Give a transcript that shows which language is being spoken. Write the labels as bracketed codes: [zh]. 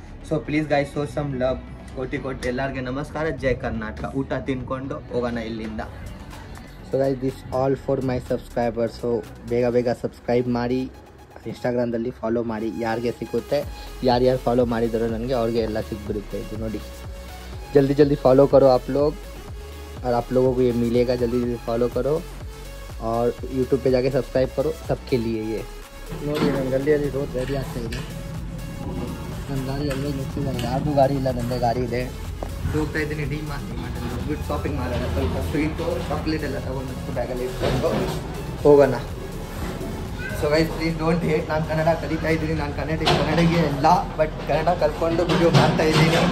[en] So please guys show some love. [kn] ಕೋಟಿ ಎಲ್ಲರಿಗೆ ನಮಸ್ಕಾರ. ಜೈ ಕರ್ನಾಟಕ. ಊಟ ತಿನ್ಕೊಂಡು ಹೋಗೋಣ ಇಲ್ಲಿಂದ. [en] So guys this all for my subscriber. [kn] So ಬೇಗ ಸಬ್ಸ್ಕ್ರೈಬ್ ಮಾಡಿ, ಇನ್ಸ್ಟಾಗ್ರಾಮ್ದಲ್ಲಿ ಫಾಲೋ ಮಾಡಿ. ಯಾರಿಗೆ ಸಿಗುತ್ತೆ, ಯಾರ್ಯಾರು ಫಾಲೋ ಮಾಡಿದಾರೋ ನನಗೆ ಅವ್ರಿಗೆ ಎಲ್ಲ ಸಿಕ್ಬಿಡುತ್ತೆ. ಇದು ನೋಡಿ, [hi] जल्दी फॉलो करो आप लोग, और आप लोगों को ये मिलेगा. जल्दी फॉलो करो और यूट्यूब पे जाके सब्सक्राइब करो, सबके लिए ये. [kn] ನೋಡಿ ನನ್ನ ಗಲ್ಲಿಯಲ್ಲಿ ರೋಡ್ ರೆಡಿ ಆಗ್ತಾ ಇದೆ. ನನ್ನ ಗಾಡಿ ಅಲ್ಲೇ ನಿಲ್ಸಿದ್ದಾರೆ, ಯಾರ್ದು ಗಾಡಿ ಇಲ್ಲ, ನನ್ನದೇ ಗಾಡಿ ಇದೆ. ಹೋಗ್ತಾ ಇದ್ದೀನಿ ಡಿಮಾರ್ಟ್ ಹೋಗ್ಬಿಟ್ಟು ಶಾಪಿಂಗ್ ಮಾಡೋಣ. ಸ್ವಲ್ಪ ಸ್ವೀಟು ಚಾಕ್ಲೇಟ್ ಎಲ್ಲ ತೊಗೊಂಡು ಬ್ಯಾಗಲ್ಲಿ ಇಟ್ಕೊಂಡು ಹೋಗೋಣ. [en] So guys please don't hate. [kn] ನಾನು ಕನ್ನಡ ಕಲಿತಾ ಇದ್ದೀನಿ, ನಾನು ಕನ್ನಡಿಗೆ ಎಲ್ಲ, ಬಟ್ ಕನ್ನಡ ಕಲ್ತ್ಕೊಂಡು ವಿಡಿಯೋ ಮಾಡ್ತಾ ಇದ್ದೀನಿ.